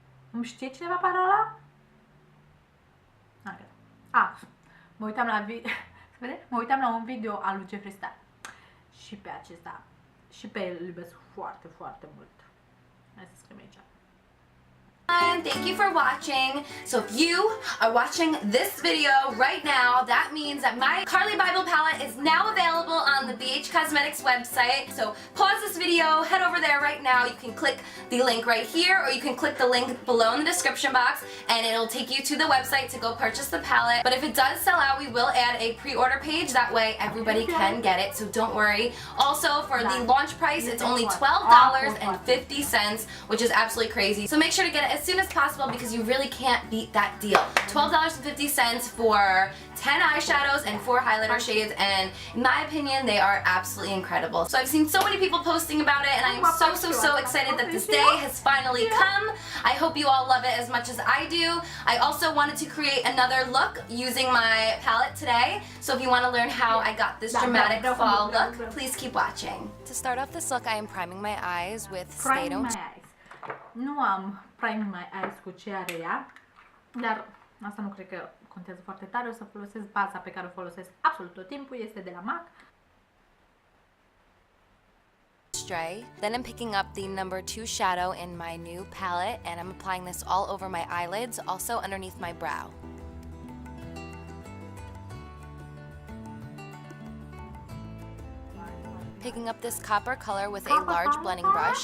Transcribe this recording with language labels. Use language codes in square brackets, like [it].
[ro] Îmi știe cineva parola? Okay. Mă uitam la mă uitam la un video al lui Jeffree Star. Și pe acesta, și pe el îl iubesc foarte, foarte mult. Hai să scriem aici. [en] Thank you for watching. So if you are watching this video right now, that means that my Carli Bybel palette is now available on the BH Cosmetics website. So pause this video, head over there right now. You can click the link right here, or you can click the link below in the description box and it'll take you to the website to go purchase the palette. But if it does sell out, we will add a pre-order page. That way everybody can get it, so don't worry. Also, for the launch price, it's only $12.50, which is absolutely crazy. So make sure to get it as soon as possible because you really can't beat that deal. $12.50 for 10 eyeshadows and 4 highlighter shades, and in my opinion they are absolutely incredible. So I've seen so many people posting about it and I am so excited that this day has finally come. I hope you all love it as much as I do. I also wanted to create another look using my palette today, so if you want to learn how I got this dramatic fall look, please keep watching. To start off this look, I am priming my eyes with Stay Don't... [ro] Nu am [en] priming my eyes [ro] cu ce are ea, dar asta nu cred că contează foarte tare. O să folosesc baza pe care o folosesc absolut tot timpul, este de la MAC. [en] Stray. Then I'm picking up the number 2 shadow in my new palette and I'm applying this all over my eyelids, also underneath my brow. Picking up this copper color with a large blending brush.